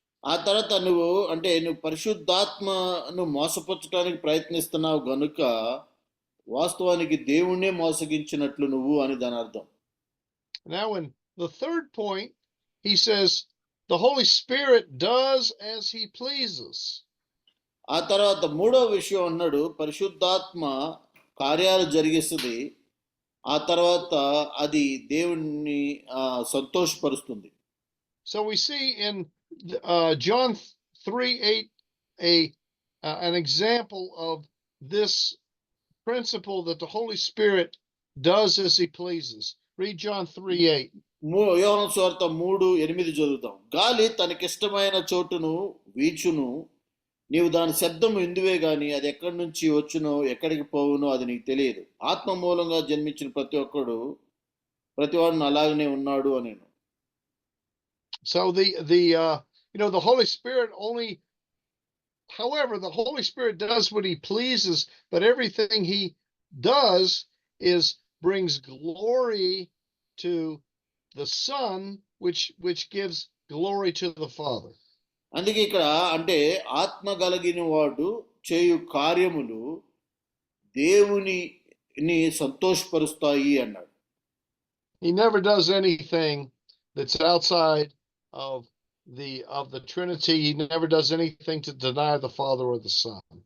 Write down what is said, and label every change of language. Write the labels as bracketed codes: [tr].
[te] ఆ తర్వాత నువ్వు పరిశుద్ధాత్మను మోసపరచడానికి ప్రయత్నిస్తున్నావు గనుక వాస్తవానికి దేవుణ్ణే మోసగించినట్లు నువ్వు అని దాని అర్థం. [en] Now in the third point, he says the Holy Spirit does as he pleases. [te] ఆ తర్వాత మూడో విషయం అన్నాడు పరిశుద్ధాత్మ కార్యాలు జరిగిస్తుంది ఆ తర్వాత అది దేవుణ్ణి సంతోషపరుస్తుంది. [en] So we see in John 3:8 an example of this principle that the Holy Spirit does as he pleases. Read John 3:8. [te] యోహాను సువార్త 3:8 చదువుతాం. గాలి తనకిష్టమైన చోటును వీచును నీవు దాని శబ్దము ఇందువే గాని అది ఎక్కడి నుంచి వచ్చునో ఎక్కడికి పోవునో అది నీకు తెలియదు. ఆత్మ మూలంగా జన్మించిన ప్రతివాడు అలాగనే ఉన్నాడు అని. [en] So the Holy Spirit however, the Holy Spirit does what he pleases, but everything he does brings glory to the Son, which gives glory to the Father. [te] అందుకే ఇక్కడ ఆత్మ కలిగిన వాడు చేయు కార్యములు దేవునిని సంతోషపరుస్తాయి అన్నాడు. [en] He never does anything that's outside of the Trinity. He never does anything to deny the Father or the Son.